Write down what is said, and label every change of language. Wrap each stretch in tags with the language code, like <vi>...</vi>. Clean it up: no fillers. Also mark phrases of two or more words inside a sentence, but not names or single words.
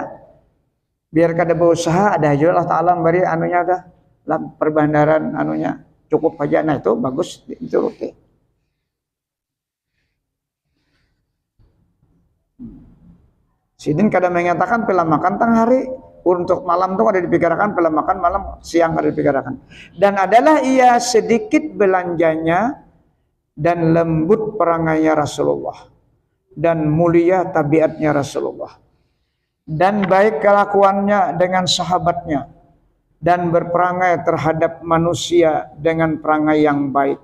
<bjn>Biar kada berusaha, ada aja Allah Ta'ala beri anunya udah. Lah perbandaran anunya cukup aja, nah itu bagus dituruti. Sidin kadang mengatakan pila makan tang hari, untuk malam tuh ada dipikirkan, pila makan malam, siang ada dipikirkan.</bjn> <id>Dan adalah ia sedikit belanjanya dan lembut perangainya Rasulullah dan mulia tabiatnya Rasulullah dan baik kelakuannya dengan sahabatnya dan berperangai terhadap manusia dengan perangai yang baik.</id>